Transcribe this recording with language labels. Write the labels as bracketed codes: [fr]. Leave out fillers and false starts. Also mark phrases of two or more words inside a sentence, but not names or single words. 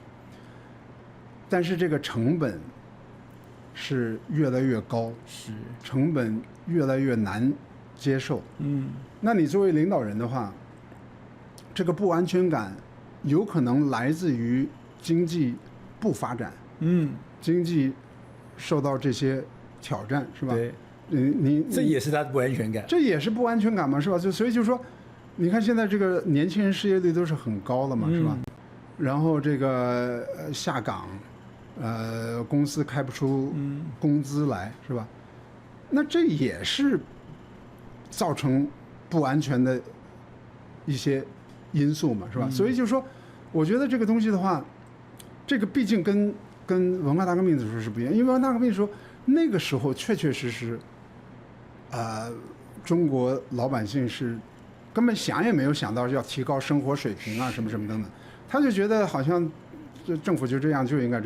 [zh] 但是這個成本是越來越高，成本越來越難接受。那你作為領導人的話，這個不安全感有可能來自於經濟不發展，經濟受到這些挑戰，是吧？對，這也是他的不安全感，這也是不安全感嘛，是吧？所以就是說，你看現在這個年輕人失業率都是很高的嘛，是吧？然後這個下崗，公司開不出工資來，是吧？那這也是造成不安全的一些因素嘛，是吧？所以就是說，我覺得這個東西的話，這個畢竟跟文化大革命的時候是不一樣，因為文化大革命的時候那個時候確確實實，中國老百姓是根本想也沒有想到要提高生活水平啊，什麼什麼等等，他就覺得好像這政府就這樣就應該這樣。